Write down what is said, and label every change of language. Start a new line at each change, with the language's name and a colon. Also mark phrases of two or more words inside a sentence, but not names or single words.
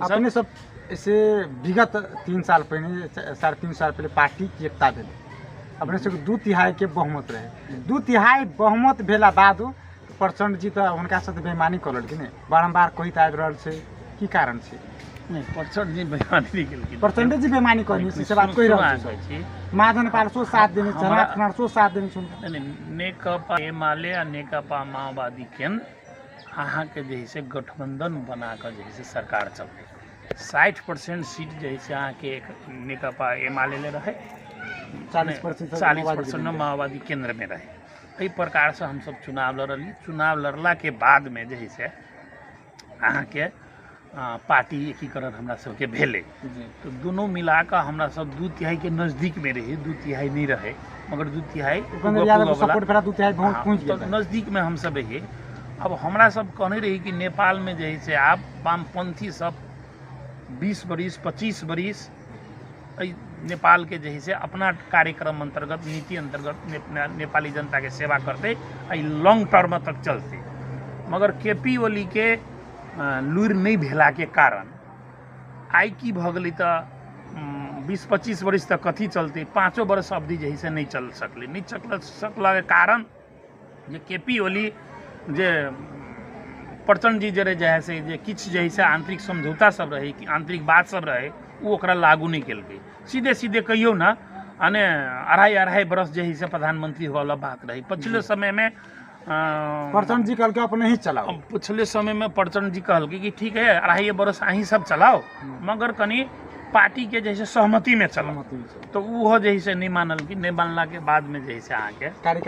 Maithili: अपने सब ऐसे विगत 3 साल पहले 3.5 साल पहले पार्टी की एकता भेल अपने सबके 2/3 के बहुमत रहे 2/3 बहुमत भेला बाद प्रचंड जी तो हुनका साथ बेईमानी करल कि नहीं बारंबार कहैत आबि रहल छै की कारण छै। नहीं प्रचंड जी बेईमानी नहीं केलखिन प्रचंड जी बेईमानी करनी से बात कहि रहल छै। माधव नेपाल सो साथ देने जननाथ कुमार सो साथ देने छै। नहीं नेकपा एमाले आ नेकपा माओवादी केन्द्र अहाँ के जे है से गठबंधन बना कर जे है से सरकार चलते 60% सीट जे है से अहाँ के नेकपा एमाले ले रहे 40% माओवादी केंद्र में रहे। एहि प्रकार से हम सब चुनाव लड़ली चुनाव लड़ला के बाद में जे है से अहाँ के पार्टी एकीकरण हमरा सबके भेले तो दोनों मिला कर हमरा सब 2/3 के नजदीक में रहे 2/3 नहीं रहे मगर 2/3 नजदीक में हम सब है। अब हमरा सब कहने रही कि नेपाल में जे है से आप वामपंथी सब 20 बरिस 25 बरिस नेपाल के जे है से अपना कार्यक्रम अंतर्गत नीति अंतर्गत नेपाली जनता के सेवा करते
English: long term
Maithili: तक चलते मगर केपी ओली के लुर नहीं भेला के कारण आई की भ गेलै तो 20-25 वर्ष तक कथी चलते 5 वर्ष अवधि जे है से नहीं चल सकले नहीं चल सकला के कारण जे केपी ओली जे प्रचंड जी जरे जे है से जे किछ जे है से आंतरिक समझौता सब रहे कि आंतरिक बात सब रहे वो ओकरा लागू नहीं केलकै। सीधे सीधे कहियो ना अने 2.5 बरस जे है से प्रधानमंत्री वाला बात रही। पिछले समय में प्रचंड जी कहलकै अपने ही चलाओ। पिछले समय में प्रचंड जी कहलकै कि ठीक है 2.5 बरस अहीं सब चलाओ मगर कनी पार्टी के जैसे सहमति में चलाओ तो वो जे है से नहीं मानल कि नहीं मानला के बाद में जे है से अहाँ के